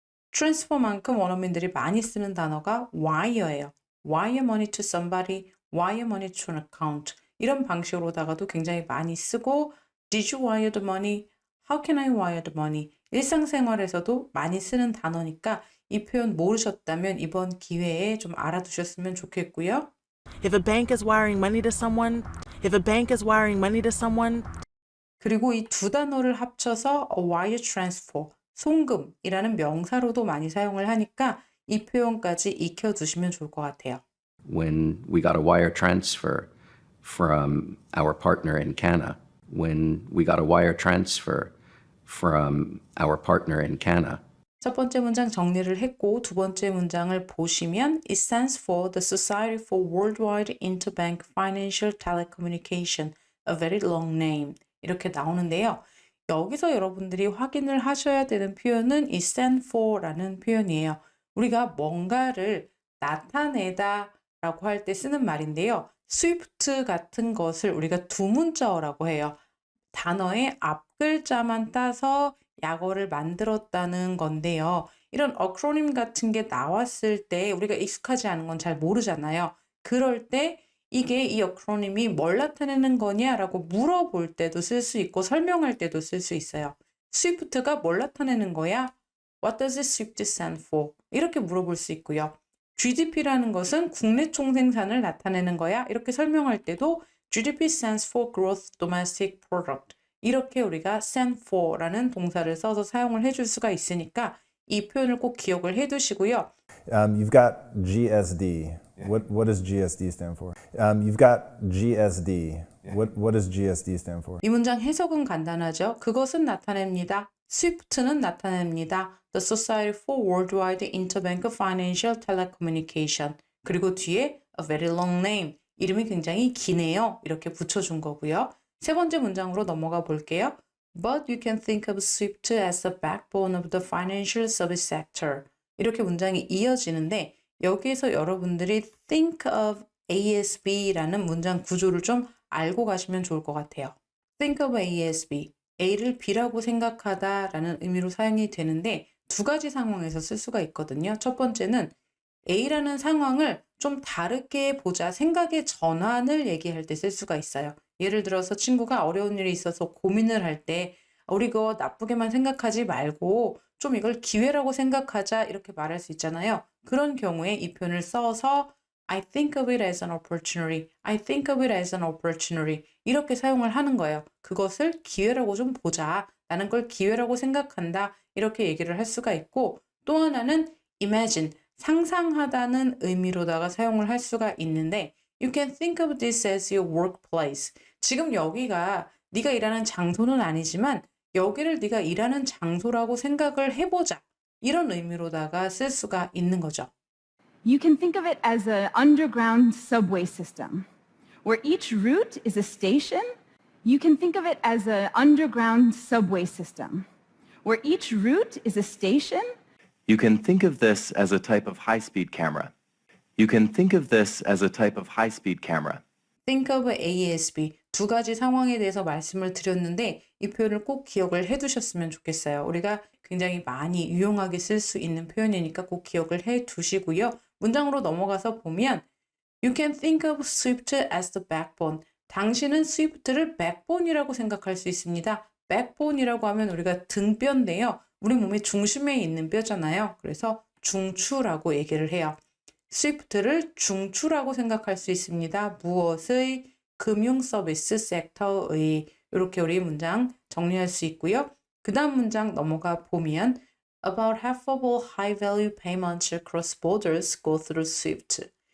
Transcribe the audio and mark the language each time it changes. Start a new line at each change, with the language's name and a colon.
Korean: transfer만큼 원어민들이 많이 쓰는 단어가 wire예요.
English: wire money to somebody, wire money to an account
Korean: 이런 방식으로다가도 굉장히 많이 쓰고
English: Did you wire the money? How can I wire the money?
Korean: 일상생활에서도 많이 쓰는 단어니까 이 표현 모르셨다면 이번 기회에 좀 알아두셨으면 좋겠고요.
English: If a bank is wiring money to someone, if a bank is wiring money to someone,
Korean: 그리고 이 두 단어를 합쳐서
English: a wire transfer,
Korean: 송금이라는 명사로도 많이 사용을 하니까 이 표현까지 익혀두시면 좋을 것 같아요.
English: When we got a wire transfer from our partner in Canada, when we got a wire transfer from our partner in Canada.
Korean: 첫 번째 문장 정리를 했고 두 번째 문장을 보시면
English: It stands for the Society for Worldwide Interbank Financial Telecommunication, a very long name.
Korean: 이렇게 나오는데요. 여기서 여러분들이 확인을 하셔야 되는 표현은 It stands for라는 표현이에요. 우리가 뭔가를 나타내다 라고 할 때 쓰는 말인데요. 스위프트 같은 것을 우리가 두 문자어라고 해요. 단어의 앞 글자만 따서 약어를 만들었다는 건데요. 이런 어크로님 같은 게 나왔을 때 우리가 익숙하지 않은 건 잘 모르잖아요. 그럴 때 이게 이 어크로님이 뭘 나타내는 거냐라고 물어볼 때도 쓸 수 있고 설명할 때도 쓸 수 있어요. 스위프트가 뭘 나타내는 거야?
English: What does SWIFT stand for?
Korean: 이렇게 물어볼 수 있고요. GDP라는 것은 국내 총생산을 나타내는 거야. 이렇게 설명할 때도
English: GDP stands for Gross Domestic Product.
Korean: 이렇게 우리가 stand for라는 동사를 써서 사용을 해줄 수가 있으니까 이 표현을 꼭 기억을 해두시고요.
English: You've got GSD. What does GSD stand for? You've got GSD. What does GSD stand for?
Korean: 이 문장 해석은 간단하죠. 그것은 나타냅니다. 스위프트는 나타냅니다.
English: The Society for Worldwide Interbank Financial Telecommunication.
Korean: 그리고 뒤에
English: a very long name.
Korean: 이름이 굉장히 기네요. 이렇게 붙여준 거고요. 세 번째 문장으로 넘어가 볼게요.
English: But you can think of SWIFT as the backbone of the financial service sector.
Korean: 이렇게 문장이 이어지는데 여기에서 여러분들이
English: think of A as B
Korean: 라는 문장 구조를 좀 알고 가시면 좋을 것 같아요.
English: think of A as B.
Korean: A를 B라고 생각하다라는 의미로 사용이 되는데 두 가지 상황에서 쓸 수가 있거든요. 첫 번째는 A라는 상황을 좀 다르게 보자, 생각의 전환을 얘기할 때 쓸 수가 있어요. 예를 들어서 친구가 어려운 일이 있어서 고민을 할 때 우리 그거 나쁘게만 생각하지 말고 좀 이걸 기회라고 생각하자 이렇게 말할 수 있잖아요. 그런 경우에 이 표현을 써서
English: I think of it as an opportunity. I think of it as an opportunity.
Korean: 이렇게 사용을 하는 거예요. 그것을 기회라고 좀 보자. 나는 걸 기회라고 생각한다. 이렇게 얘기를 할 수가 있고 또 하나는 imagine. 상상하다는 의미로다가 사용을 할 수가 있는데
English: You can think of this as your workplace.
Korean: 지금 여기가 네가 일하는 장소는 아니지만 여기를 네가 일하는 장소라고 생각을 해보자. 이런 의미로다가 쓸 수가 있는 거죠.
English: You can think of it as an underground subway system, where each route is a station. You can think of it as an underground subway system, where each route is a station. You can think of this as a type of high-speed camera. You can think of this as a type of high-speed camera. think of A as B.
Korean: 두 가지 상황에 대해서 말씀을 드렸는데 이 표현을 꼭 기억을 해 두셨으면 좋겠어요. 우리가 굉장히 많이 유용하게 쓸 수 있는 표현이니까 꼭 기억을 해 두시고요. 문장으로 넘어가서 보면
English: You can think of Swift as the backbone.
Korean: 당신은 Swift를 backbone이라고 생각할 수 있습니다. backbone이라고 하면 우리가 등뼈인데요. 우리 몸의 중심에 있는 뼈잖아요. 그래서 중추라고 얘기를 해요. Swift를 중추라고 생각할 수 있습니다. 무엇의? 금융 서비스 섹터의. 이렇게 우리 문장 정리할 수 있고요. 그 다음 문장 넘어가 보면
English: About half of all high-value payments across borders go through SWIFT.